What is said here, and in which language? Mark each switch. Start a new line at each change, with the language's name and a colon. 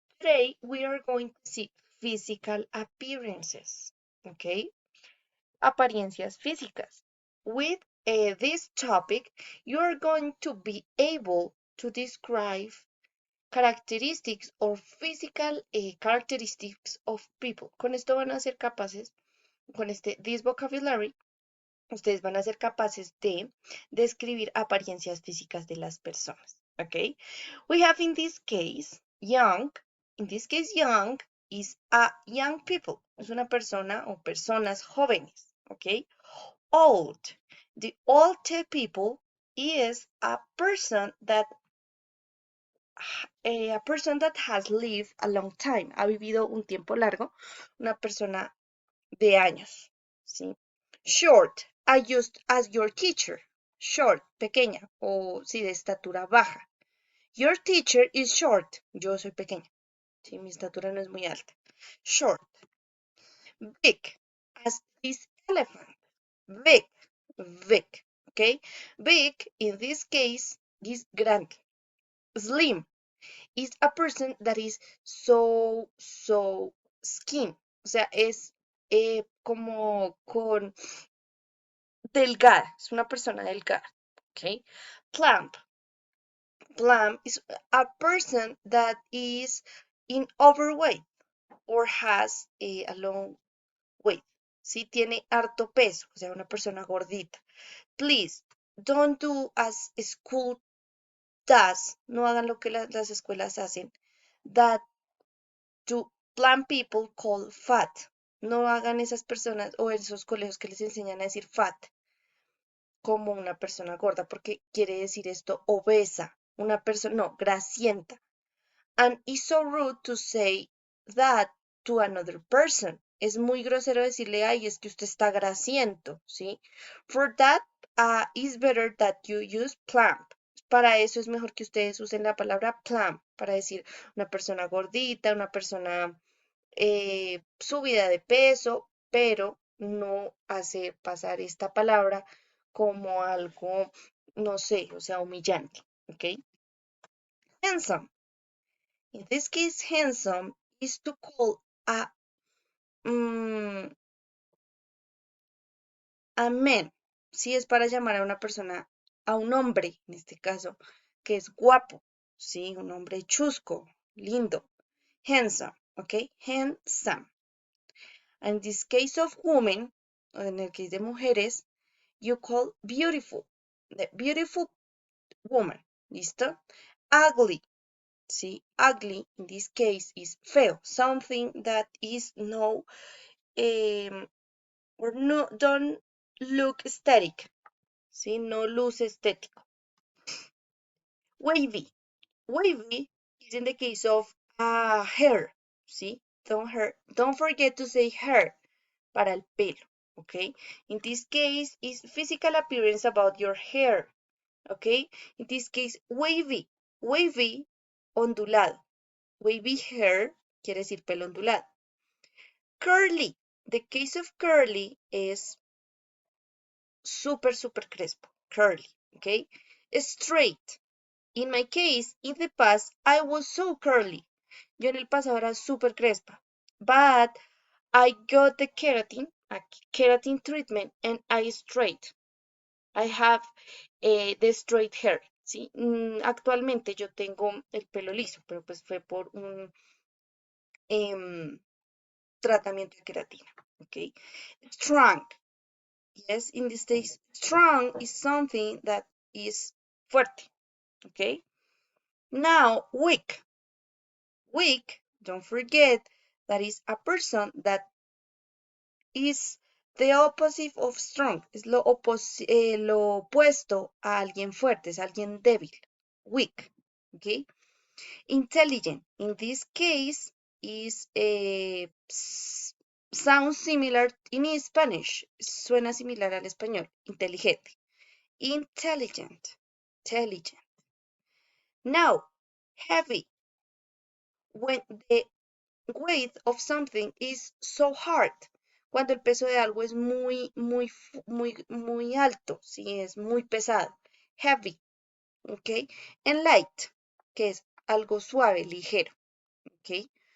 English: Today we are going to see physical appearances, okay?
Spanish: Apariencias físicas.
English: With this topic, you are going to be able to describe characteristics or physical characteristics of people.
Spanish: Con esto van a ser capaces, con
English: this vocabulary,
Spanish: ustedes van a ser capaces de describir apariencias físicas de las personas, ¿ok?
English: We have in this case young. In this case, young is a young people.
Spanish: Es una persona o personas jóvenes, ¿ok?
English: Old. The old people is a person that has lived a long time.
Spanish: Ha vivido un tiempo largo. Una persona de años, ¿sí?
English: Short, I used as your teacher.
Spanish: Short, pequeña, o sí, de estatura baja.
English: Your teacher is short.
Spanish: Yo soy pequeña. Sí, mi estatura no es muy alta.
English: Short. Big, as this elephant. Big, big, okay? Big, in this case, is grande. Slim is a person that is so skin.
Spanish: O sea, es como con delgada, es una persona delgada, okay? Plump.
English: Plump is a person that is in overweight or has a long weight.
Spanish: Si tiene harto peso, o sea, una persona gordita.
English: Please, don't do as school does.
Spanish: No hagan lo que las escuelas hacen.
English: That to plump people call fat.
Spanish: No hagan esas personas o esos colegios que les enseñan a decir fat como una persona gorda, porque quiere decir esto obesa, una persona, no, grasienta.
English: And it's so rude to say that to another person.
Spanish: Es muy grosero decirle, ay, es que usted está grasiento, ¿sí?
English: For that, it's better that you use plump.
Spanish: Para eso es mejor que ustedes usen la palabra plump, para decir una persona gordita, una persona subida de peso, pero no hace pasar esta palabra como algo, no sé, o sea, humillante, ¿ok?
English: Handsome. In this case, handsome is to call mm, a man.
Spanish: Sí, es para llamar a una persona, a un hombre, en este caso, que es guapo, sí, un hombre chusco, lindo.
English: Handsome, ¿ok? Handsome. In this case of women,
Spanish: en el case de mujeres,
English: you call beautiful, the beautiful woman, ¿listo? Ugly, ¿sí? Ugly, in this case, is feo, something that is no, or no, don't look aesthetic, ¿sí?
Spanish: No luce estético.
English: Wavy, wavy is in the case of hair, ¿sí? Don't forget to say hair
Spanish: para el pelo,
English: okay? In this case, is physical appearance about your hair, okay? In this case, wavy, wavy, ondulado. Wavy hair
Spanish: quiere decir pelo ondulado.
English: Curly, the case of curly is
Spanish: super crespo,
English: curly, okay? Straight. In my case, in the past, I was so curly.
Spanish: Yo en el pasado era super crespa.
English: But I got the a keratin treatment, and I straight. I have the straight hair, ¿sí?
Spanish: Actualmente yo tengo el pelo liso, pero pues fue por un tratamiento de queratina, ¿ok?
English: Strong. Yes, in this case, strong is something that is fuerte, ¿ok? Now, weak. Weak, don't forget, that is a person that is the opposite of strong.
Spanish: Es lo opuesto a alguien fuerte, es alguien débil.
English: Weak, ¿ok? Intelligent, in this case, is sounds similar in Spanish.
Spanish: Suena similar al español.
English: Inteligente. Intelligent. Intelligent. Now, heavy. When the weight of something is so hard.
Spanish: Cuando el peso de algo es muy alto, sí, es muy pesado. Heavy, ¿ok?
English: And light.
Spanish: que es algo suave, ligero, ¿ok?